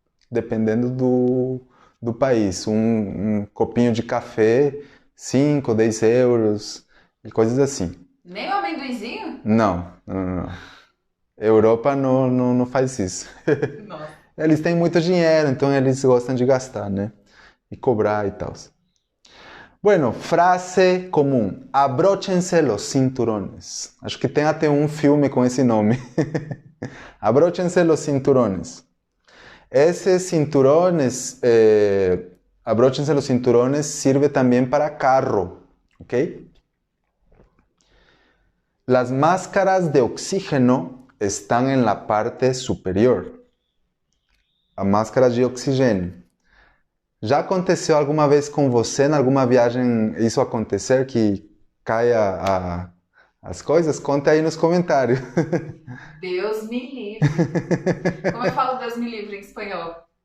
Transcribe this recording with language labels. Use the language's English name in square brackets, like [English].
[Portuguese] Dependendo do país. Um copinho de café, 5, 10 euros e coisas assim. Nem o amendoinzinho? Não. Europa não faz isso. Nossa. Eles têm muito dinheiro, então eles gostam de gastar, né? E cobrar e tal. Bueno, frase comum. [Spanish] Abróchense los cinturones. [Portuguese] Acho que tem até um filme com esse nome. [Spanish] Abróchense los cinturones. Esses cinturones, abróchense los cinturones, sirve también para carro, ¿ok? Las máscaras de oxígeno están en la parte superior. [Portuguese] A máscara de oxigênio. Já aconteceu alguma vez com você, em alguma viagem, isso acontecer, que caia as coisas? Conta aí nos comentários. Deus me livre. Como eu falo Deus me livre em espanhol?